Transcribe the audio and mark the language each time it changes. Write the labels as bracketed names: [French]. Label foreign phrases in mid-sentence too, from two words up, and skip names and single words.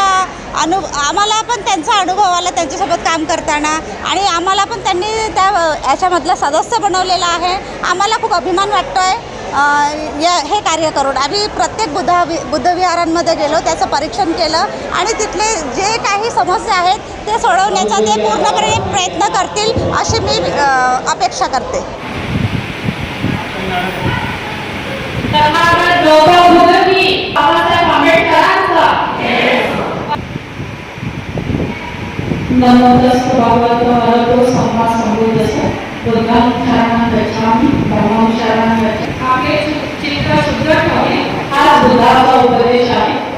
[Marathi] त्यांच्या आम्हाला पण त्यांचा अनुभव आला त्यांच्यासोबत काम करताना आणि आम्हाला पण त्यांनी त्या याच्यामधलं सदस्य बनवलेलं आहे. आम्हाला खूप अभिमान वाटतो आहे हे कार्य करून. आम्ही प्रत्येक बुद्धविहारांमध्ये गेलो, त्याचं परीक्षण केलं आणि तिथले जे काही समस्या आहेत ते सोडवण्याचा ते पूर्णपणे प्रयत्न करतील अशी मी अपेक्षा करते. [Pali] नमोस्तु भगवतो अरहतो सम्मा सम्बुद्धस्स बुद्धं शरणं गच्छामि धम्मं शरणं गच्छामि. [Marathi] आपले चित्र शुद्ध ठेवणे हा बुद्धाचा उपदेश आहे.